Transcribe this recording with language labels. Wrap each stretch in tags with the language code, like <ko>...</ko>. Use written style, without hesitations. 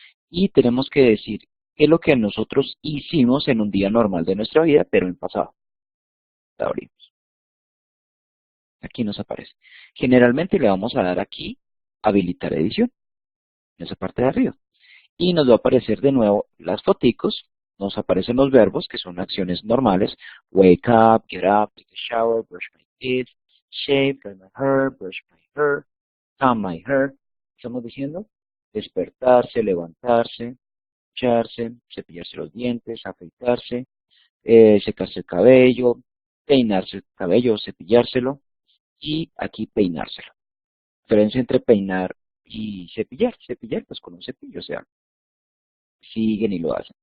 <es>Y tenemos que decir qué es lo que nosotros hicimos en un día normal de nuestra vida, pero en pasado. La abrimos. Aquí nos aparece. Generalmente le vamos a dar aquí habilitar edición, en esa parte de arriba. Y nos va a aparecer de nuevo las foticos. Nos aparecen los verbos, que son acciones normales.</es> <en>Wake up, get up, take a shower, brush my teeth, shave, dry my hair, brush my hair, comb my hair.</en> <es>Estamos diciendo despertarse, levantarse, ducharse, cepillarse los dientes, afeitarse, secarse el cabello, peinarse el cabello, cepillárselo y aquí peinárselo. La diferencia entre peinar y cepillar pues con un cepillo, o sea, siguen y lo hacen.</es>